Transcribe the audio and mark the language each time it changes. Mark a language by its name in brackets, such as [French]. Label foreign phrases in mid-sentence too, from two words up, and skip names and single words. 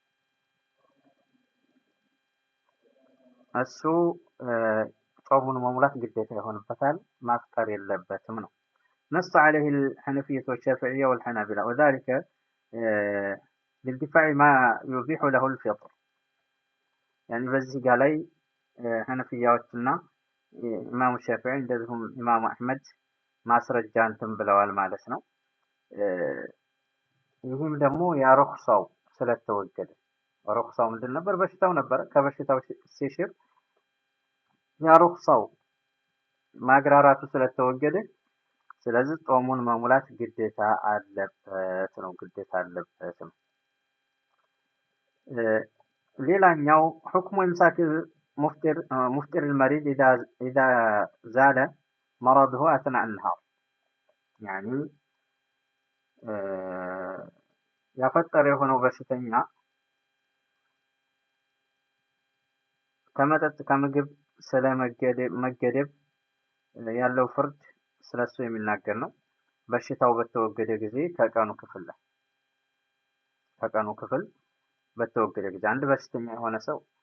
[Amharic] እሱ ጾሙን መሙላት ግዴታ ይሆንበታል፣ ማፍጠር የለበትም ነው። [Arabic] نص عليه الحنفية والشافعية والحنابلة وذلك للدفاع ما يبيح له الفطر يعني [Amharic] በዚህ ጋር ላይ ሐነፊያዎችና ኢማሙ ሻፊዒ እንደዚሁም ኢማሙ አህመድ ማስረጃ እንትን ብለዋል ማለት ነው። ይህም ደግሞ ያሩክሳው ስለተወገደ ሩክሳው ምንድን ነበር? በሽታው ነበረ። ከበሽታው ሲሽር ያሩክሳው ማግራራቱ ስለተወገደ ስለዚህ ጾሙን መሙላት ግዴታ አለበት ነው። ሌላኛው ሁክሙ [Arabic] إمساك مفطر المريض إذا زال مرضه أثناء النهار يعني [Amharic] ያፈጠረ የሆነው በሽተኛ ከመጠጥ ከምግብ ስለመገደብ ያለው ፍርድ ስለሱ የሚናገር ነው። በሽታው በተወገደ ጊዜ ከቀኑ ክፍል በተወገደ ጊዜ አንድ በሽተኛ የሆነ ሰው